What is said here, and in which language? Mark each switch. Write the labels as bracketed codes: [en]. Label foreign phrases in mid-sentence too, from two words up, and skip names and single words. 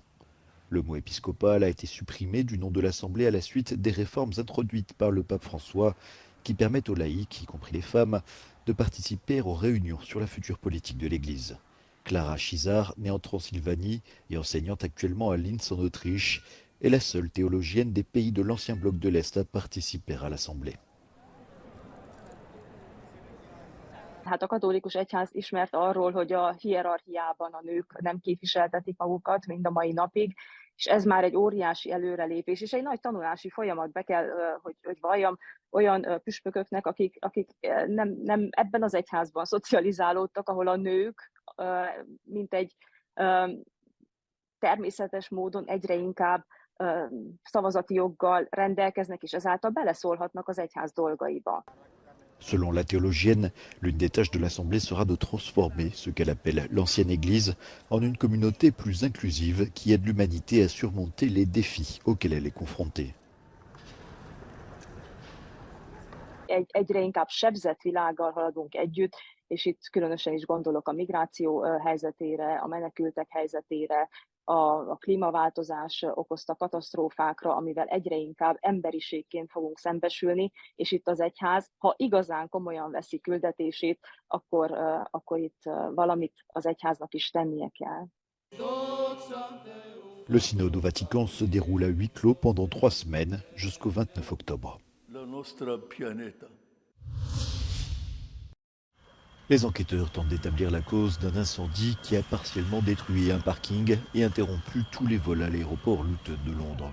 [fr] Le mot épiscopal a été supprimé du nom de l'Assemblée à la suite des réformes introduites par le pape François qui permettent aux laïcs, y compris les femmes, de participer aux réunions sur la future politique de l'Église. Clara Schizar, née en Transylvanie et enseignante actuellement à Linz en Autriche, est la seule théologienne des pays de l'ancien bloc de l'Est à participer à l'Assemblée. [hu] Hát a katolikus egyház ismert arról, hogy a hierarchiában a nők nem képviseltetik magukat mind a mai napig, és ez már egy óriási előrelépés, és egy nagy tanulási folyamat be kell, hogy valljam olyan püspököknek, akik nem ebben az egyházban szocializálódtak, ahol a nők mint egy természetes módon egyre inkább szavazati joggal rendelkeznek, és ezáltal beleszólhatnak az egyház dolgaiba. [fr] Selon la théologienne, l'une des tâches de l'Assemblée sera de transformer ce qu'elle appelle l'ancienne Église en une communauté plus inclusive qui aide l'humanité à surmonter les défis auxquels elle est confrontée. [hu] Egyre inkább sebzett világgal haladunk együtt, és itt különösen is gondolok a migráció helyzetére, a menekültek helyzetére, a klímaváltozás okozta katasztrófákra, amivel egyre inkább emberiségként fogunk szembesülni, és itt az egyház, ha igazán komolyan veszi küldetését, akkor itt valamit az egyháznak is tennie kell. [fr] Le synode au Vatican se déroule à huis clos pendant 3 semaines jusqu'au 29 octobre. Les enquêteurs tentent d'établir la cause d'un incendie qui a partiellement détruit un parking et interrompu tous les vols à l'aéroport Luton de Londres.